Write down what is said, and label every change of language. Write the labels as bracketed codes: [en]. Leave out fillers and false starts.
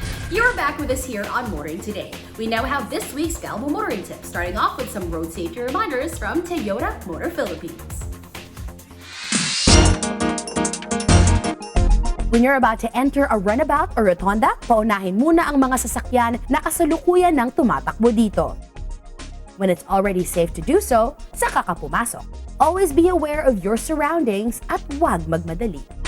[en] you're back with us here on Motoring Today. We now have this week's Galvo Motoring Tips, starting off with some road safety reminders from Toyota Motor Philippines. When you're about to enter a runabout or rotonda, [tl] paunahin muna ang mga sasakyan na kasalukuyan ng tumatakbo dito. [en] When it's already safe to do so, [tl] saka ka pumasok. [en] Always be aware of your surroundings [tl] at huwag magmadali.